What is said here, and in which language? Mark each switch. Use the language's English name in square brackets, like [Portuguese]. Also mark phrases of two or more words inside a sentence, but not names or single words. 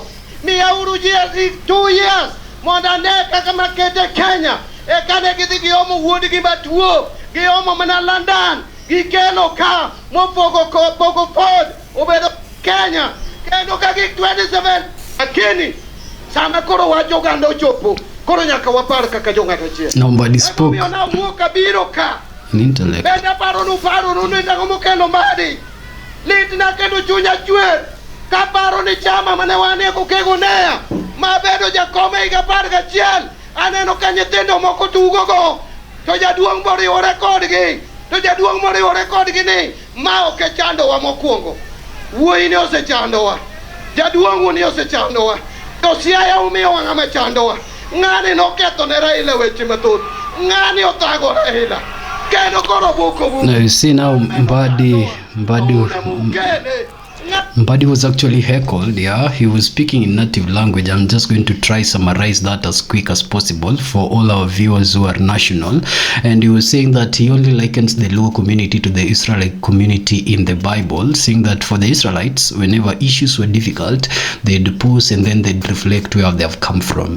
[Luo (Kenya and Tanzania)] Miyauru ji 2 years mondo ane kaka makete Kenya kane gidhi giomo wuodgi matuo, giomo mana London, gikelo ka mopogo pod obedo Kenya kendo ka gik 27. Lakini sama koro wacho oganda ochopo, koro nyaka wapar kaka jong'ato achiel. [English] Nobody spoke. In intellect. [Luo (Kenya and Tanzania)] Benda paro nu ndago mokelo Mbadi. Lit na kendo chunya chwer. Ka paro ni chama mane wane ko kego neya. Mabedo jakome higa 11. Aneno ka nyithindo moko tugo go. To jaduong' moriwore kodgi. Ni ma ok chandowa mokwongo. Wuoyi ni osechandowa. Jaduong' ni osechandowa. To Siaya umiyo ng'ama chandowa. Ng'ani noketho ne Raila weche mathoth. Ng'ani othago Raila. [English] Now you see now Mbadi was actually heckled. Yeah, he was speaking in native language. I'm just going to try summarize that as quick as possible for all our viewers who are national. And he was saying that he only likens the Luo community to the Israelite community in the Bible, saying that for the Israelites, whenever issues were difficult, they'd pause and then they'd reflect where they have come from.